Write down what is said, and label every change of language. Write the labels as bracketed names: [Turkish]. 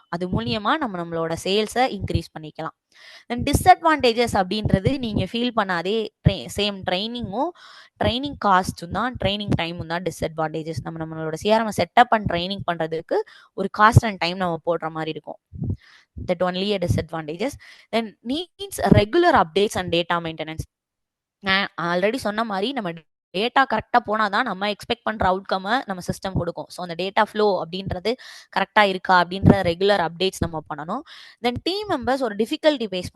[Tamil] அது மூலியமாக நம்மளோட சேல்ஸை இன்க்ரீஸ் பண்ணிக்கலாம். தென் டிஸ்அட்வான்டேஜஸ் அப்படின்றது நீங்கள் ஃபீல் பண்ணாதே சேம் ட்ரைனிங் காஸ்ட்டும் தான், ட்ரைனிங் டைமும் தான் டிஸ்அட்வான்டேஜஸ். நம்மளோட சிஆர்எம் செட்டப் அண்ட் ட்ரைனிங் பண்ணுறதுக்கு ஒரு காஸ்ட் அண்ட் டைம் நம்ம போடுற மாதிரி இருக்கும். [English] That only a disadvantages. Then needs regular updates and data maintenance. [Tamil] நான் ஆல்ரெடி சொன்ன மாதிரி நம்ம டேட்டா கரெக்டாக போனால் தான் நம்ம எக்ஸ்பெக்ட் பண்ணுற அவுட்கம்மை நம்ம சிஸ்டம் கொடுக்கும். ஸோ அந்த டேட்டா ஃப்ளோ அப்படின்றது கரெக்டாக இருக்கா அப்படின்ற ரெகுலர் அப்டேட்ஸ் நம்ம பண்ணணும். தென் டீம் மெம்பர்ஸ் ஒரு டிஃபிகல்ட்டி ஃபேஸ் பண்ணுவாங்க.